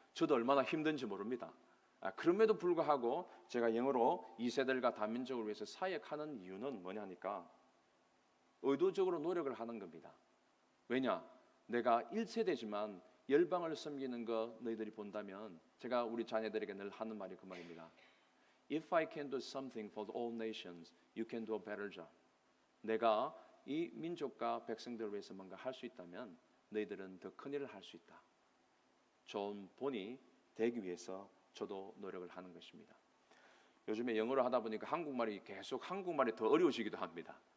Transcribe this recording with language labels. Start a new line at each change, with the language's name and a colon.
Korean: 저도 얼마나 힘든지 모릅니다. 그럼에도 불구하고 제가 영어로 2세대들과 다민족을 위해서 사역하는 이유는 뭐냐니까 의도적으로 노력을 하는 겁니다. 왜냐? 내가 1세대지만 열방을 섬기는 거 너희들이 본다면 제가 우리 자녀들에게 늘 하는 말이 그 말입니다.
English: If I can do something for all nations, you can do a better job.
Korean: 내가 이 민족과 백성들을 위해서 뭔가 할 수 있다면 너희들은 더 큰 일을 할 수 있다. 좋은 본이 되기 위해서 저도 노력을 하는 것입니다. 요즘에 영어를 하다 보니까 한국말이 계속 한국말이 더 어려워지기도 합니다.